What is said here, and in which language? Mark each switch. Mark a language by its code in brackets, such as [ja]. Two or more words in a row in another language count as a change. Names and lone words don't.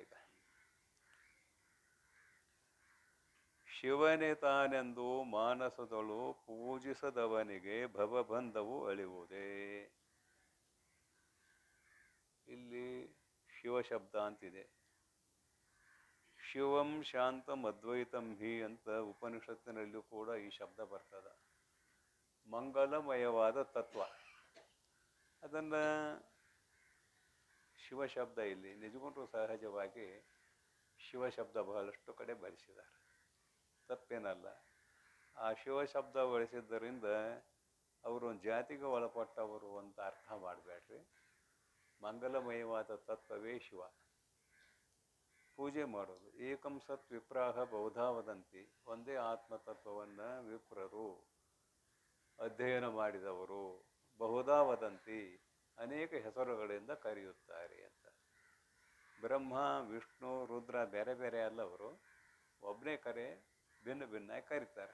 [kn] ಈಗ ಶಿವನೇ ತಾನೆಂದು ಮಾನಸದಳು ಪೂಜಿಸದವನಿಗೆ ಭವಬಂಧವು ಅಳಿವುದೇ. ಇಲ್ಲಿ ಶಿವಶಬ್ದ ಅಂತಿದೆ. [sa] ಶಿವಂ ಶಾಂತಂ ಅದ್ವೈತಂ ಹಿ [kn] ಅಂತ ಉಪನಿಷತ್ತಿನಲ್ಲೂ ಕೂಡ ಈ ಶಬ್ದ ಬರ್ತದ. ಮಂಗಲಮಯವಾದ ತತ್ವ. ಅದನ್ನು ಶಿವಶಬ್ದ ಇಲ್ಲಿ ನಿಜಗೊಂಡ್ರು ಸಹಜವಾಗಿ ಶಿವಶಬ್ದ ಬಹಳಷ್ಟು ಕಡೆ ಬಳಸಿದ್ದಾರೆ, ತಪ್ಪೇನಲ್ಲ. ಆ ಶಿವಶಬ್ದ ಬಳಸಿದ್ದರಿಂದ ಅವರು ಒಂದು ಜಾತಿಗೆ ಒಳಪಟ್ಟವರು ಅಂತ ಅರ್ಥ ಮಾಡಬೇಡ್ರಿ. ಮಂಗಲಮಯವಾದ ತತ್ವವೇ ಶಿವ. ಪೂಜೆ ಮಾಡೋದು. [sa] ಏಕಂ ಸತ್ ವಿಪ್ರಾಹ ಬಹುಧಾ ವದಂತಿ, [kn] ಒಂದೇ ಆತ್ಮತತ್ವವನ್ನು ವಿಪ್ರರು ಅಧ್ಯಯನ ಮಾಡಿದವರು [sa] ಬಹುಧಾ ವದಂತಿ [kn] ಅನೇಕ ಹೆಸರುಗಳಿಂದ ಕರೆಯುತ್ತಾರೆ ಅಂತ. ಬ್ರಹ್ಮ ವಿಷ್ಣು ರುದ್ರ ಬೇರೆ ಬೇರೆ ಅಲ್ಲ, ಅವರು ಒಬ್ಬನೇ ಕರೆ ಭಿನ್ನ ಭಿನ್ನಾಗಿ ಕರೀತಾರೆ.